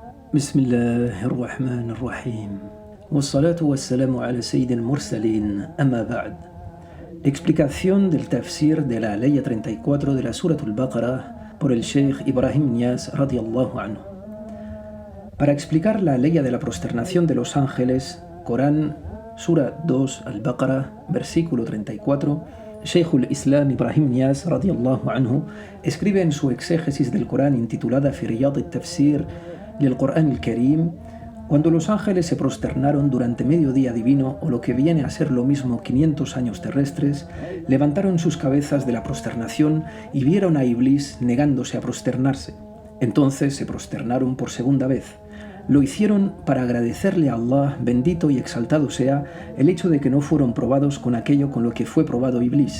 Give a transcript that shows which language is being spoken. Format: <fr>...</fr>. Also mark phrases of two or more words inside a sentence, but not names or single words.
<ar>بسم الله الرحمن الرحيم والصلاة والسلام على سيد المرسلين أما بعد.</ar> <es>Explicación del tafsir de la ley 34 de la Surat al-Baqarah por el Sheikh Ibrahim Niass</es> <ar>رضي الله عنه.</ar> <es>Para explicar la ley de la prosternación de los ángeles, Corán, Sura 2 al-Baqarah, versículo 34,</es> <ar>شيخ الإسلام</ar> <es>Ibrahim Niass</es> <ar>رضي الله عنه</ar> <es>escribe en su exégesis del Corán intitulada Fi Riyad al-Tafsir del Corán al-Karim: cuando los ángeles se prosternaron durante mediodía divino, o lo que viene a ser lo mismo 500 años terrestres, levantaron sus cabezas de la prosternación y vieron a Iblis negándose a prosternarse. Entonces se prosternaron por segunda vez. Lo hicieron para agradecerle a Allah, bendito y exaltado sea, el hecho de que no fueron probados con aquello con lo que fue probado Iblis.</es>